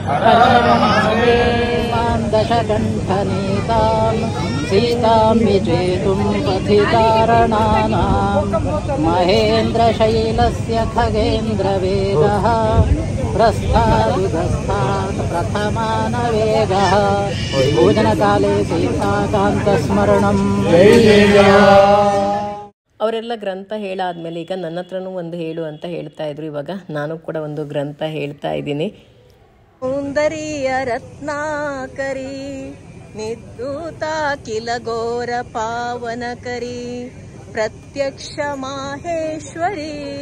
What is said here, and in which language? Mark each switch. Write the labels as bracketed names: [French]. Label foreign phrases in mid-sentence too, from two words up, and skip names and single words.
[Sanskrit] दशकण्ठनीताम् सीताम् विजेतुम् पथितारणानाम् महेन्द्रशैलस्य खगेन्द्रवेगः प्रस्थादुगस्थात् प्रथमानवेगः भोजनकाले सीताकान्तस्मरणम् [Kannada] ಅವರೆಲ್ಲ ಗ್ರಂಥ ಹೇಳಾದ್ಮೇಲೆ ಈಗ ನನ್ನ ಹತ್ರನೂ ಒಂದು ಹೇಳು ಅಂತ ಹೇಳ್ತಾ ಇದ್ರು. ಇವಾಗ ನಾನು ಕೂಡ ಒಂದು ಗ್ರಂಥ ಹೇಳ್ತಾ ಇದ್ದೀನಿ. [Sanskrit] ಸೌಂದರ್ಯ ರತ್ನಾಕರಿ ನಿರ್ಧೂತ ಕಿಲ ಘೋರ ಪಾವನಕರಿ ಪ್ರತ್ಯಕ್ಷ ಮಾಹೇಶ್ವರಿ